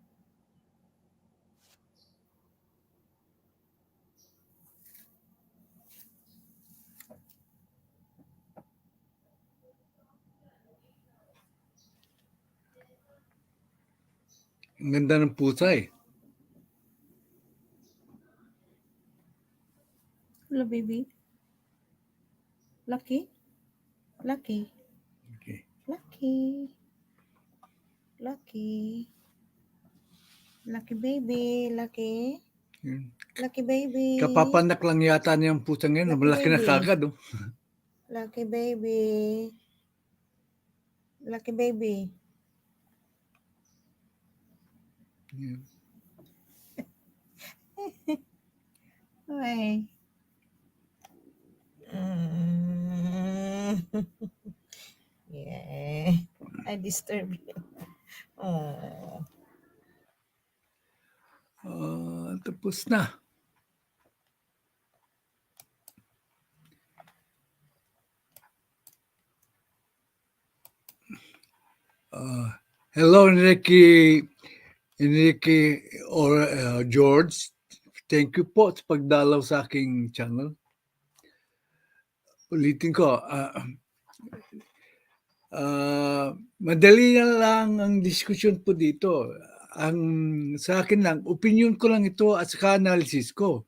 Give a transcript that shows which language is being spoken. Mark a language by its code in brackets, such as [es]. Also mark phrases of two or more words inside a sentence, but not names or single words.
[tl] Ang ganda ng pusa eh. Hello, baby. Lucky? Lucky? Okay. Lucky? Lucky? Lucky baby? Lucky? Yun. Lucky baby? Kapapanak lang yata niyang pusa ngayon. Lucky Malaki na baby. kagad. Oh. Lucky baby? Lucky baby? Yeah. Ay. Yeah. [en] I disturb you. [tl] Oh. Tapos na. [en] Hello, Enrique or George. Thank you [tl] po sa pagdalaw sa aking channel. Ulitin ko, madali na lang ang diskusyon po dito. Ang sa akin lang, opinion ko lang ito at saka analysis ko.